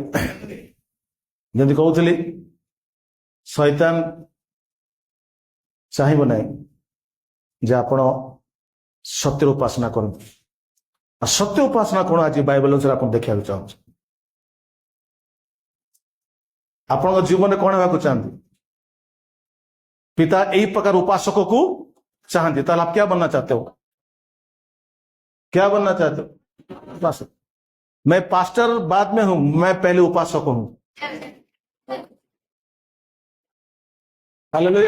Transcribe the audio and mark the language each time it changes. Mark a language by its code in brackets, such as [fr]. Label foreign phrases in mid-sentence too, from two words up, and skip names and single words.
[or] ଯେମିତି କହୁଥିଲି, ଶୈତାନ ଚାହିଁବ ନାହିଁ ଯେ ଆପଣ ସତ୍ୟର ଉପାସନା କରନ୍ତୁ। ଆଉ ସତ୍ୟ ଉପାସନା କଣ ଆଜି ବାଇବେଲ ଅନୁସାରେ ଆପଣ ଦେଖିବାକୁ ଚାହୁଁଛୁ? ଆପଣଙ୍କ ଜୀବନରେ କଣ ହେବାକୁ ଚାହାନ୍ତି? [hi] पिता यही प्रकार उपासकों को चाहते, तो आप क्या बनना चाहते हो? क्या बनना चाहते हो? उपासक। मैं पास्टर बाद में हूं, मैं पहले उपासक हूं। हालेलुया।